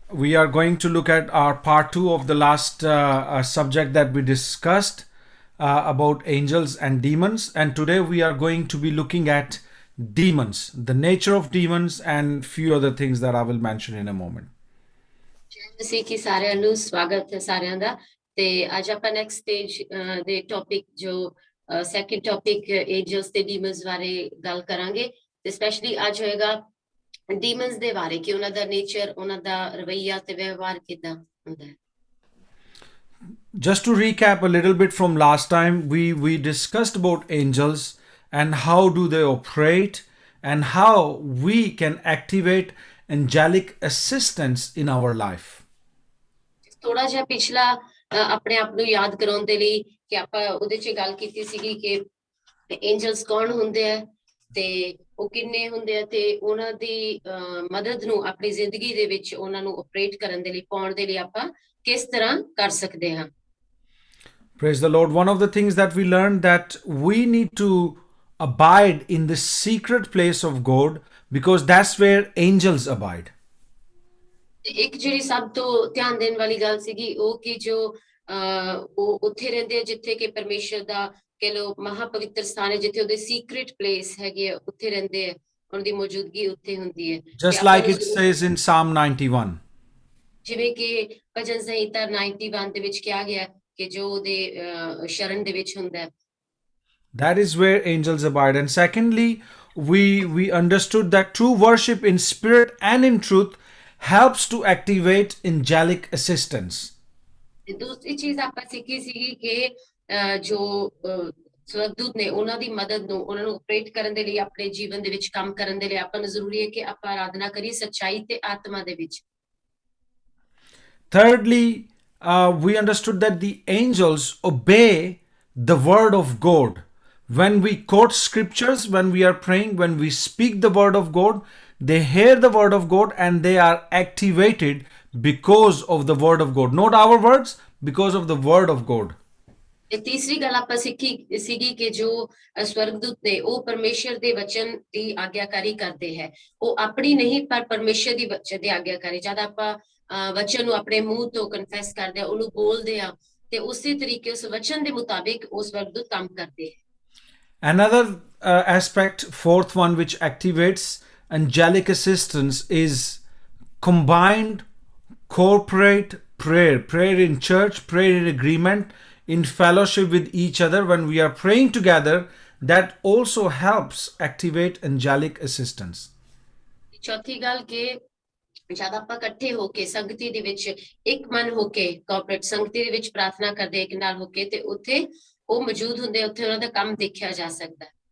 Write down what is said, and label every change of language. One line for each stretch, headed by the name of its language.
English: We are going to look at our part two of the last subject that we discussed about angels and demons. And today we are going to be looking at demons, the nature of demons, and few other things that I will mention in a moment.
Punjabi: ਮਸੀਹ ਕੀ ਸਾਰਿਆਂ ਨੂੰ ਸਵਾਗਤ ਹੈ ਸਾਰਿਆਂ ਦਾ ਤੇ ਅੱਜ ਆਪਾਂ next stage ਦੇ topic ਜੋ ਸੈਕੰਡ ਟੌਪਿਕ ਐਂਜਲਸ ਤੇ ਡੀਮਨਸ ਬਾਰੇ ਗੱਲ ਕਰਾਂਗੇ ਤੇ ਸਪੈਸ਼ਲੀ ਅੱਜ ਹੋਏਗਾ ਡੀਮਨਸ ਦੇ ਬਾਰੇ ਕਿ ਉਹਨਾਂ ਦਾ ਨੇਚਰ ਉਹਨਾਂ ਦਾ ਰਵੱਈਆ ਤੇ ਵਿਵਹਾਰ ਕਿਦਾਂ ਹੁੰਦਾ ਹੈ
English: Just to recap a little bit from last time, we discussed about angels and how do they operate and how we can activate angelic assistance in our life.
Punjabi: ਥੋੜਾ ਜਿਹਾ ਪਿਛਲਾ ਆਪਣੇ ਆਪ ਨੂੰ ਯਾਦ ਕਰਾਉਣ ਦੇ ਲਈ ਕਿ ਆਪਾਂ ਉਹਦੇ 'ਚ ਗੱਲ ਕੀਤੀ ਸੀਗੀ ਕਿ ਐਂਜਲਸ ਕੌਣ ਹੁੰਦੇ ਆ ਤੇ ਉਹ ਕਿੰਨੇ ਹੁੰਦੇ ਆ ਤੇ ਉਹਨਾਂ ਦੀ ਮਦਦ ਨੂੰ ਆਪਣੀ ਜ਼ਿੰਦਗੀ ਦੇ ਵਿੱਚ ਉਹਨਾਂ ਨੂੰ ਆਪਰੇਟ ਕਰਨ ਦੇ ਲਈ ਪਾਉਣ ਦੇ ਲਈ ਆਪਾਂ ਕਿਸ ਤਰ੍ਹਾਂ ਕਰ ਸਕਦੇ ਹਾਂ
English: Praise the Lord. One of the things that we learned that we need to abide in the secret place of God because that's where angels abide.
Punjabi: ਇੱਕ ਜਿਹੜੀ ਸਭ ਤੋਂ ਧਿਆਨ ਦੇਣ ਵਾਲੀ ਗੱਲ ਸੀਗੀ ਉਹ ਕਿ ਜੋ ਉਹ ਉੱਥੇ ਰਹਿੰਦੇ ਆ ਜਿੱਥੇ ਕਿ ਪਰਮੇਸ਼ਰ ਦਾ ਕਹਿ ਲੋ ਮਹਾਪਵਿੱਤਰ ਸਥਾਨ ਹੈ ਜਿੱਥੇ ਉਹਦੇ ਸੀਕ੍ਰੀਟ ਪਲੇਸ ਹੈਗੇ ਆ ਉੱਥੇ ਰਹਿੰਦੇ ਆ ਉਹਨਾਂ ਦੀ ਮੌਜੂਦਗੀ ਉੱਥੇ ਹੁੰਦੀ ਹੈ
English: Just like it says in Psalm 91.
Punjabi: ਜਿਵੇਂ ਕਿ ਭਜਨ ਸੰਹਿਤਾ 91 ਦੇ ਵਿੱਚ ਕਿਹਾ ਗਿਆ ਕਿ ਜੋ ਉਹਦੇ ਸ਼ਰਨ ਦੇ ਵਿੱਚ ਹੁੰਦਾ ਹੈ
English: That is where angels abide. And secondly, we understood that true worship in spirit and in truth helps to activate angelic assistance.
Punjabi: ਤੇ ਦੂਸਰੀ ਚੀਜ਼ ਆਪਾਂ ਸਿੱਖੀ ਸੀਗੀ ਕਿ ਜੋ ਸਵਰਗਦੂਤ ਨੇ ਉਹਨਾਂ ਦੀ ਮਦਦ ਨੂੰ ਉਹਨਾਂ ਨੂੰ ਆਪਰੇਟ ਕਰਨ ਦੇ ਲਈ ਆਪਣੇ ਜੀਵਨ ਦੇ ਵਿੱਚ ਕੰਮ ਕਰਨ ਦੇ ਲਈ ਆਪਾਂ ਨੂੰ ਜ਼ਰੂਰੀ ਹੈ ਕਿ ਆਪਾਂ ਆਰਾਧਨਾ ਕਰੀਏ ਸੱਚਾਈ ਤੇ ਆਤਮਾ ਦੇ ਵਿੱਚ
English: Thirdly, we understood that the angels obey the word of God. When we quote scriptures, when we are praying, when we speak the word of God, they hear the word of God and they are activated because of the word of God. Not our words, because of the word of God.
Punjabi: ਤੇ ਤੀਸਰੀ ਗੱਲ ਆਪਾਂ ਸਿੱਖੀ ਸੀਗੀ ਕਿ ਜੋ ਸਵਰਗਦੂਤ ਨੇ ਉਹ ਪਰਮੇਸ਼ਰ ਦੇ ਵਚਨ ਦੀ ਆਗਿਆਕਾਰੀ ਕਰਦੇ ਹੈ ਉਹ ਆਪਣੀ ਨਹੀਂ ਪਰ ਪਰਮੇਸ਼ਰ ਦੀ ਵਚਨ ਦੀ ਆਗਿਆਕਾਰੀ ਜਦ ਆਪਾਂ ਵਚਨ ਨੂੰ ਆਪਣੇ ਮੂੰਹ ਤੋਂ ਕਨਫੈਸ ਕਰਦੇ ਆ ਉਹਨੂੰ ਬੋਲਦੇ ਆ ਤੇ ਉਸੇ ਤਰੀਕੇ ਉਸ ਵਚਨ ਦੇ ਮੁਤਾਬਿਕ ਉਸ ਸਵਰਗਦੂਤ ਕੰਮ ਕਰਦੇ ਹੈ
English: Another aspect, fourth one, which activates angelic assistance is combined corporate prayer. Prayer in church, prayer in agreement, in fellowship with each other. When we are praying together, that also helps activate angelic assistance.
Punjabi: ਚੌਥੀ ਗੱਲ ਕਿ ਜਦ ਆਪਾਂ ਇਕੱਠੇ ਹੋ ਕੇ ਸੰਗਤੀ ਦੇ ਵਿੱਚ ਇੱਕ ਮਨ ਹੋ ਕੇ ਕੋਆਪਰੇਟ ਸੰਗਤੀ ਦੇ ਵਿੱਚ ਪ੍ਰਾਰਥਨਾ ਕਰਦੇ ਇੱਕ ਨਾਲ ਹੋ ਕੇ ਤੇ ਉੱਥੇ ਉਹ ਮੌਜੂਦ ਹੁੰਦੇ ਉੱਥੇ ਉਹਨਾਂ ਦਾ ਕੰਮ ਦੇਖਿਆ ਜਾ ਸਕਦਾ